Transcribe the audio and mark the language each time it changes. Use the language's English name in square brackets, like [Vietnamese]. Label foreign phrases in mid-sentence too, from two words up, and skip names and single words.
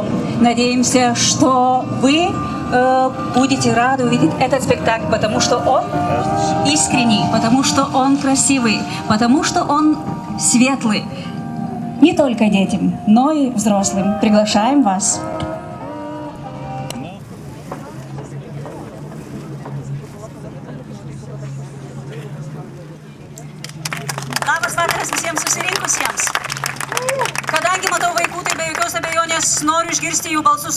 [Russian] Надеемся, что вы будете рады увидеть этот спектакль, потому что он искренний, потому что он красивый, потому что он светлый. Не только детям, но и взрослым. Приглашаем вас. [Lithuanian] Labas vakaras visiems susirinkusiems. Kadangi matau vaikų, tai be jokios abejonės noriu išgirsti jų balsus.